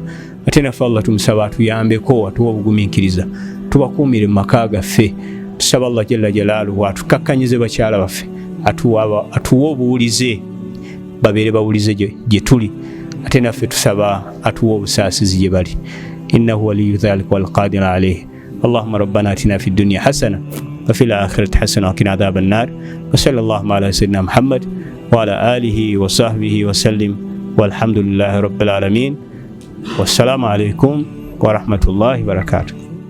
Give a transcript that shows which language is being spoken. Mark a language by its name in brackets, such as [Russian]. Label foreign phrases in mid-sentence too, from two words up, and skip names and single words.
[Ganda] Ate naffe Allah tumusaba atuyambeko atuwe obugumiikiriza, tubakuumire mu maka gaffe. Tusaba Allah [Arabic] جل جلاله [Ganda] atukakkanyize bakyala baffe, atuwe obuwulize babeere bawulize gye tuli. Ate naffe tusaba atuwe obusaasizi gye bali. [Arabic] إنه ولي ذلك والقادر عليه. اللهم ربنا آتنا في الدنيا حسنة وفي الآخرة حسنة وقنا عذاب النار. وصلى الله على سيدنا محمد وعلى آله وصحبه وسلم والحمد لله رب العالمين. والسلام عليكم ورحمة الله وبركاته.